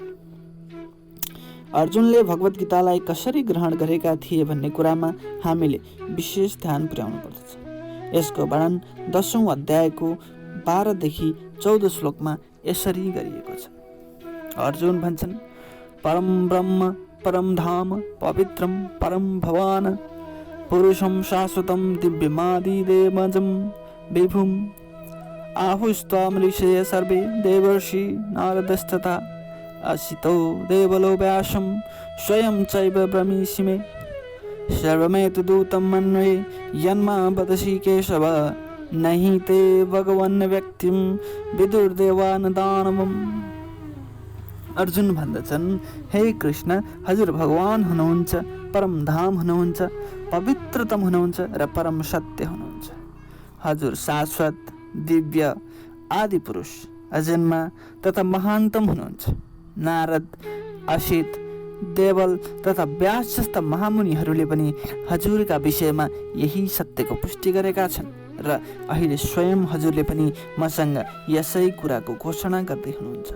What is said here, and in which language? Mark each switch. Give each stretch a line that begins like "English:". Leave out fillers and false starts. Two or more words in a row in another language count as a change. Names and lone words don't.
Nepali: अर्जुनले भगवत गीतालाई कसरी ग्रहण गरेका थिए भन्ने कुरामा हामीले विशेष ध्यान पुर्याउनु पर्दछ। यसको वर्णन 10औं अध्यायको 12 देखि 14 श्लोकमा यसरी गरिएको छ। अर्जुन भन्छन्,
Sanskrit: परम ब्रह्म परम धाम पवित्रम परम भवान पुरुषं शाश्वतं दिव्यमादिदेवजं विभुम् आहुस्त्वां ऋषयः सर्वे देवर्षि नारदस्तथा असितो देवलो व्यासं स्वयं चैव ब्रवीषि मे सर्वमेतद्भूतं मन्ये यन्मा वदसि केशव नहि ते भगवन् व्यक्तिं विदुर्देवान् दानवम्।
Nepali: अर्जुन भन्दछन्, हे कृष्ण, हजुर भगवान हुनुहुन्छ, परम धाम हुनुहुन्छ, पवित्रतम हुनुहुन्छ र परम सत्य हुनुहुन्छ। हजुर शाश्वत दिव्य आदि पुरुष अजन्मा तथा महान्तम हुनुहुन्छ। नारद, असित, देवल तथा व्यास जस्ता महामुनिहरूले पनि हजुरका विषयमा यही सत्यको पुष्टि गरेका छन् र अहिले स्वयं हजुरले पनि मसँग यसै कुराको घोषणा गर्दै हुनुहुन्छ।